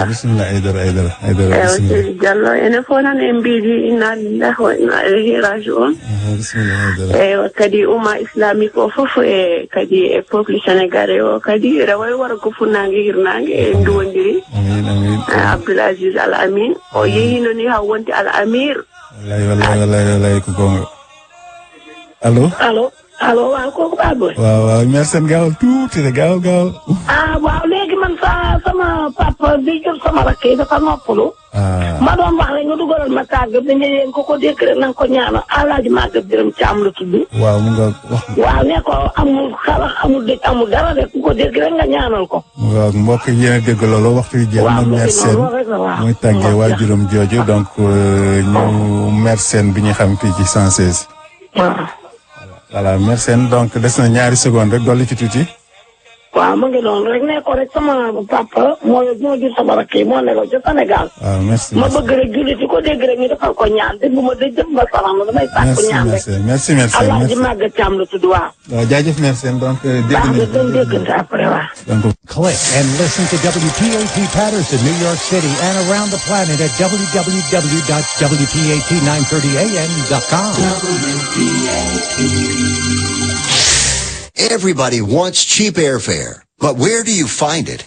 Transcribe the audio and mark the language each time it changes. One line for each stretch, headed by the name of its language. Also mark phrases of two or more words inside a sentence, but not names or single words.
Fula: bisimilah Aïdara Seydi Diallo ene fof tan en mbiɗi
Arabic: إنا لله وإنا إليه راجعون.
Fula: bisimilah Aïdara. eyyi kadi umma islamique o fof e kadi e
French: peuple sénégalais
Fula: o kadi rewoy wara ko funnague hirnague e duwodiri. amin Abdoul Aziz Al Amin o yehino ni ha wonti Al Amir. wallahi ko gonga. allo.
Wolof: allo waaw kooku Baboy. waaw merci gaawal tuuti rek gaawal. waaw léegi man sama papa bi jur sama rakk yi dafa noppalu. ma doon wax rek nga dugalal ma tàgg bi ne leen ko dégg rek na nga ko ñaanal Alaaji Maguette Birame Thiam la tudd. waaw mu nga wax. waaw ne ko amul xalaat amul dëj amul dara rek ku ko dégg rek nga ñaanal ko. waaw mbokk yi yéen a dégg loolu waxtu wi jeex na mère Sène muy tàggee waajuram jooju donc ñu mère Sène bi ñu xam fii ci 116. waaw. voilà merci donc des na ñaari seconde rek dolli ci tuuti. waaw mu ngi doon rek ne ko rek sama papa moo jur sama rakk yi moo nekkoon ca Sénégal. waaw merci ma bëgg rek jullit yi ko dégg rek ñu defal ko ñaan te bu ma dëj jëm ba salaam damay sàkku ñaan rek. merci Alaaji Maguette Thiam la tudd waaw. waaw jaajëf merci donc dégg nañu déggante après waaw. donc
English: click and listen to WPAT Patterson, New York City, and around the planet at www.WPAT930am.com. Everybody wants cheap airfare, but where do you find it?